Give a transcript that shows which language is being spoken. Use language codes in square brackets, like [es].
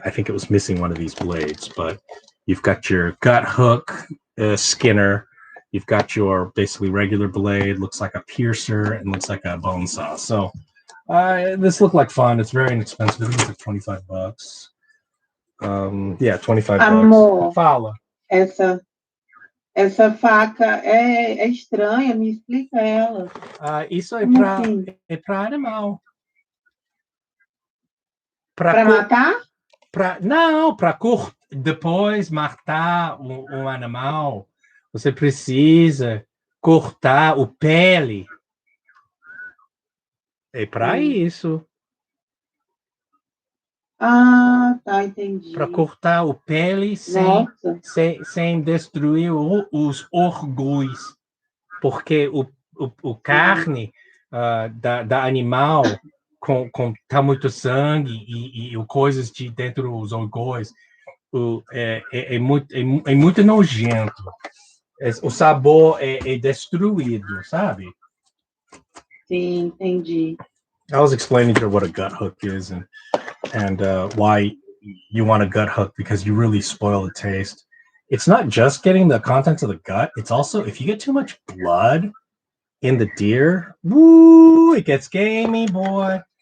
[en] I think it was missing one of these blades, but you've got your gut hook, Skinner. You've got your basically regular blade, looks like a piercer, and looks like a bone saw. So this looked like fun. It's very inexpensive. I think it's like $25. Yeah, $25. [pt] Amor, Fala. essa faca é estranha, me explica ela. Isso é Como assim? para animal. Para matar? Não, para depois matar um animal, você precisa cortar o pele. É para isso. Ah, tá, entendi. Para cortar o pele sem destruir os órgãos. Porque o carne da animal tá muito sangue e coisas de dentro dos órgãos é muito nojento. O sabor é destruído, sabe? Sim, entendi. [en] I was explaining to her what a gut hook is and why you want a gut hook, because you really spoil the taste. It's not just getting the contents of the gut. It's also, if you get too much blood in the deer, woo, it gets gamey, boy.